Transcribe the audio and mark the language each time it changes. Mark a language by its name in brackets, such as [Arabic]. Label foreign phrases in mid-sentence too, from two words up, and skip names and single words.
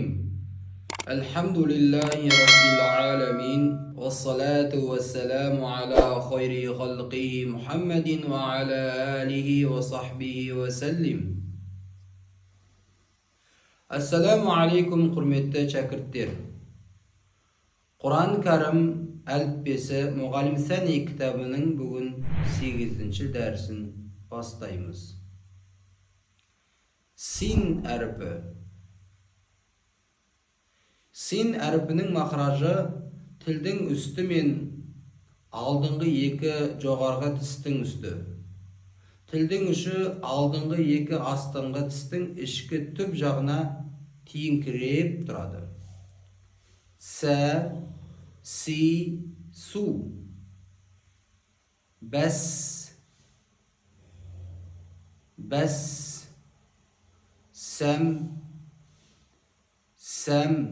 [Arabic] الحمد لله رب العالمين، والصلاة والسلام على خير خلقه محمد وعلى آله وصحبه وسلم. السلام عليكم [Kazakh] құрметті шәкірттер. Құран кәрім әліппесі мұғалім сәни кітабының бүгін 8-ші дәрсін бастаймыз. Син әріпі. Син әріпінің мақражы тілдің үсті мен алдыңғы екі жоғарғы тістің үсті. Тілдің ұшы алдыңғы екі астыңғы тістің ішкі түп жағына тиіңкіреп тұрады. Сә, си, су. Бәс, бәс. Сәм, сәм.